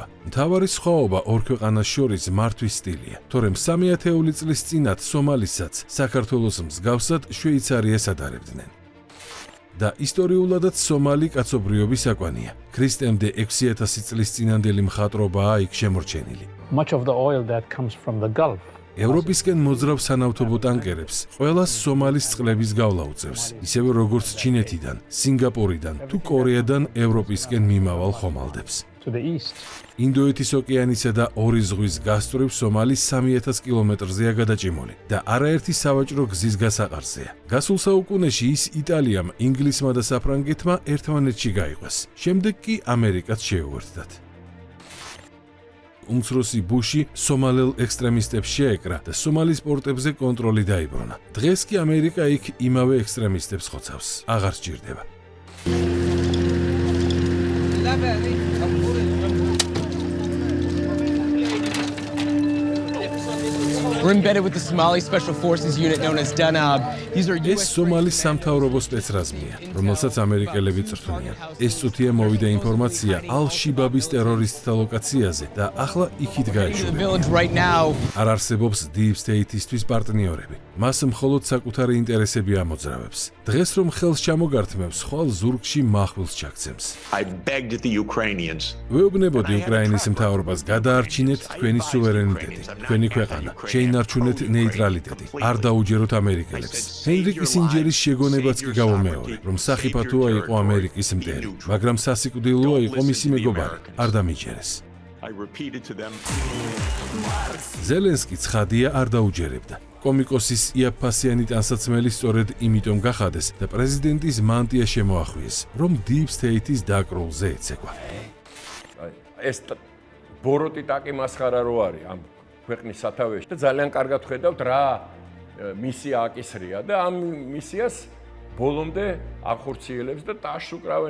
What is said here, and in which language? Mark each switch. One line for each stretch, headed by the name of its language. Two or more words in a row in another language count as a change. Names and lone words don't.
Georgian: მთავარი სხვაობა ორ ქვეყანას შორის მართვის სტილია, თორემ 30 წლის წინათ სომალისაც საქართველოს მსგავსად შვეიცარიას ადარებდნენ. და ისტორიულადაც სომალი კაცობრიობის აკვანია. ქრისტემდე 6000 წლის წინანდელი მხატვრობაა იქ შემორჩენილი.
English: Much of the oil that comes from the Gulf.
Georgian: ევროპისკენ მოძრავ სანავთობო ტანკერებს ყველას სომალის წყლების გავლა უწევს, ისევე როგორც ჩინეთიდან, სინგაპურიდან თუ კორეიდან ევროპისკენ მიმავალ ხომალდებს.
English: To the east.
Georgian: ინდოეთის ოკეანისა და ორი ზღვის გასწვრივ სომალი 3000 კილომეტრზეა გადაჭიმული და არაერთი სავაჭრო გზის გასაყარზეა. გასულ საუკუნეში ის იტალიამ, ინგლისმა და საფრანგეთმა ერთმანეთში გაიყვეს. შემდეგ კი ამერიკაც შეუერთდათ. უმცროსი ბუში სომალელ ექსტრემისტებს შეეკრა და სომალის პორტებზე კონტროლი დაიბრუნა. დღეს კი ამერიკა იქ იმავე ექსტრემისტებს ხოცავს. აღარ სჭირდება.
English: We're embedded with the Somali Special Forces unit known as Danab. These are
Georgian: ეს სომალის სამთავრობო სპეცრაზმია, რომელსაც ამერიკელები წვრთნიან. ეს წუთია მოვიდა ინფორმაცია ალ-შიბაბის ტერორისტთა ლოკაციაზე და ახლა იქით გაეშურება. არ არსებობს
English: Deep State-
Georgian: ისთვის პარტნიორები. მას მხოლოდ საკუთარი ინტერესები ამოძრავებს. დღეს რომ ხელს ჩამოგართმევს, ხვალ ზურგში მახვილს ჩაქცემს.
English: I begged the Ukrainians.
Georgian: ვეუბნებოდი უკრაინის მთავრობას გადაარჩინეთ თქვენი სუვერენიტეტი, თქვენი ქვეყანა. შეინარჩუნეთ ნეიტრალიტეტი, არ დაუჯეროთ ამერიკელებს. ჰენრი კისინჯერის შეგონებაც კი გავუმეორე, რომ სახიფათოა იყო ამერიკის მტერი, მაგრამ სასიკვდილოა იყო მისი მეგობარი, არ დამიჯერეს.
English: I repeated to them.
Georgian: ზელენსკი ცხადია არ დაუჯერებდა. კომიკოსის იაფფასიანი ტანსაცმელი სწორედ იმიტომ გახადეს და პრეზიდენტის მანტია შემოახვიეს, რომ
English: Deep State-
Georgian: ის დაკრულზე ეცეკვა. ეს ბოროტი ტაკი მასხარა რო არის ამ ქვეყნის სათავეში და ძალიან კარგად ხედავთ რა მისია აკისრია და ამ მისიას ბოლომდე ახორციელებს და ტაშს უკრავენ.